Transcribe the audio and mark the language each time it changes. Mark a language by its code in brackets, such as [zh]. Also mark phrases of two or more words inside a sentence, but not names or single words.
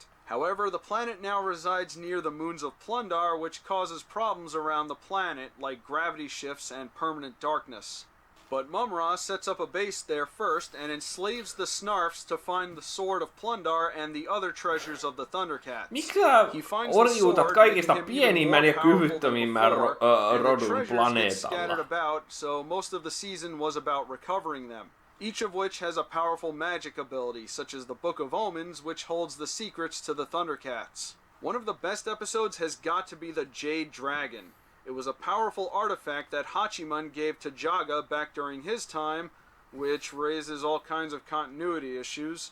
[en] However, the planet now resides near the moons of Plundar, which causes problems around the planet, like gravity shifts and permanent darkness. But Mum-Ra sets up a base there first and enslaves the Snarfs to find the Sword of Plundar and the other treasures of the Thundercats. [fi] Miksi orjuutat kaikista pienimmän ja kyvyttömimmän rodun planeetalla? [en] Scattered about, so most of the season was about recovering them. Each of which has a powerful magic ability, such as the Book of Omens, which holds the secrets to the Thundercats. One of the best episodes has got to be the Jade Dragon. It was a powerful artifact that Hachiman gave to Jaga back during his time, which raises all kinds of continuity issues.